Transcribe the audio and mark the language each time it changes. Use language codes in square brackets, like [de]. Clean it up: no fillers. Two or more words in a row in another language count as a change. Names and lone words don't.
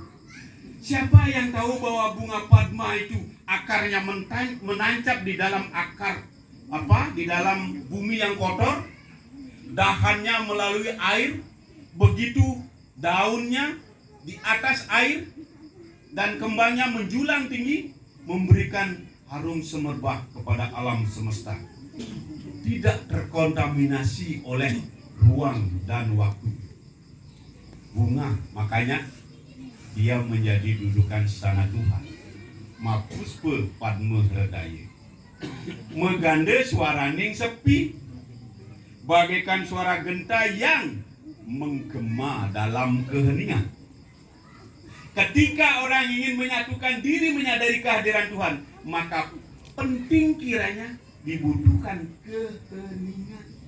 [id] Siapa yang tahu bahwa bunga padma itu akarnya menancap di dalam akar di dalam bumi yang kotor, dahannya melalui air, begitu daunnya di atas air dan kembangnya menjulang tinggi, memberikan harum semerbak kepada alam semesta. Tidak terkontaminasi oleh ruang dan waktu. Bunga, makanya dia menjadi dudukan sana Tuhan. [sa] Mapuspa padma hradaya. [kaw] Meganda suaraning sepi, [id] bagaikan suara genta yang menggema dalam keheningan. Ketika orang ingin menyatukan diri menyadari kehadiran Tuhan, maka penting kiranya dibutuhkan keheningan.